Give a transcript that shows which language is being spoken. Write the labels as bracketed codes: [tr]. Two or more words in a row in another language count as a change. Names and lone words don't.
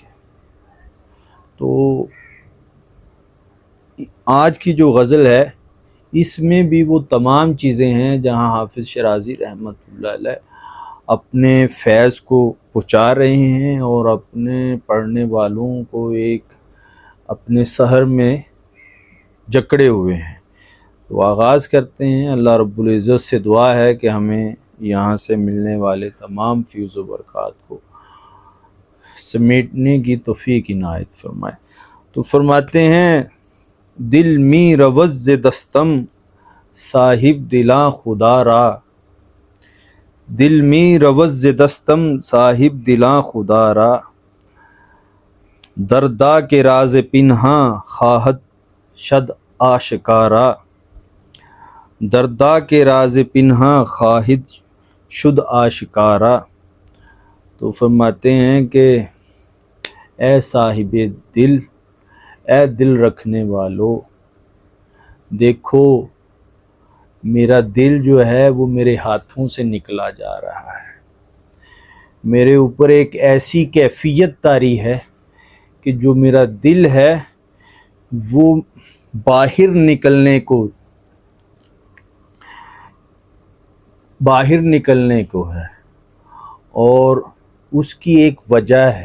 [ur] تو آج کی جو غزل ہے اس میں بھی وہ تمام چیزیں ہیں جہاں حافظ شیرازی [ar] رحمۃ اللہ علیہ [ur] اپنے فیض کو پہنچا رہے ہیں اور اپنے پڑھنے والوں کو ایک اپنے سحر میں جکڑے ہوئے ہیں۔ تو آغاز کرتے ہیں۔ [ar] اللہ رب العزت [ur] سے دعا ہے کہ ہمیں یہاں سے ملنے والے تمام فیض و برکات کو سمیٹنے کی توفیق عنایت فرمائے۔ تو فرماتے ہیں، [fa] دل می روز دستم صاحب دلاں خدا را، دل می روز دستم صاحب دلاں خدا را، دردا کے راز پنہاں خواہد شد آشکارا، دردا کے راز پنہاں خواہد شد آشکارا۔ [ur] تو فرماتے ہیں کہ اے صاحب دل، اے دل رکھنے والو، دیکھو میرا دل جو ہے وہ میرے ہاتھوں سے نکلا جا رہا ہے، میرے اوپر ایک ایسی کیفیت طاری ہے کہ جو میرا دل ہے وہ باہر نکلنے کو ہے، اور اس کی ایک وجہ ہے۔